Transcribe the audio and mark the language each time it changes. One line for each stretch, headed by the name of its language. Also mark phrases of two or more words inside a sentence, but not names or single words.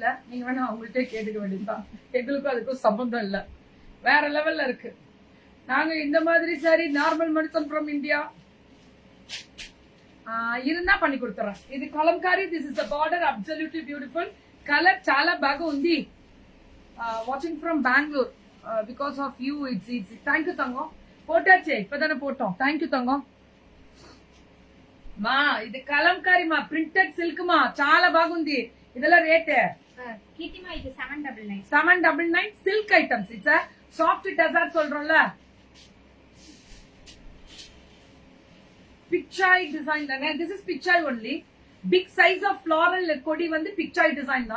Tamil: நீங்க வேணா அவங்கள்ட்ட கேட்டுக்க வேண்டியதுதான். எங்களுக்கும் அதுக்கும் சம்பந்தம் இல்ல. வேற லெவல்ல இருக்கு. நாங்க இந்த மாதிரி சாரி நார்மல் மனுஷன்
English: from India
Tamil: இருந்தா பண்ணி கொடுத்துறேன்.
English: இது கலம்காரி. this is the border. absolutely beautiful. கலர்
Telugu: చాలా బాగుంది.
English: watching from Bangalore because of you. it's thank you
Tamil: தங்கம். போட்டாச்சே, இப்பதானே போட்டோம். தேங்க்யூ தங்கம்.
Telugu: మా ఇది కలంకారీ మా ప్రింటెడ్ సిల్క్ మా చాలా బాగుంది.
Tamil: இதெல்லாம் ரேட் கீர்த்திமா இது 799. 799 சில்க் ஐட்டம்ஸ்.
English: it's a soft tussar
Tamil: சொல்றோம்ல. பிக்சாய் டிசைன் தானே.
English: this is Pichhai only. big size of floral
Tamil: கொடி வந்து பிக்சாய் டிசைன் தான்.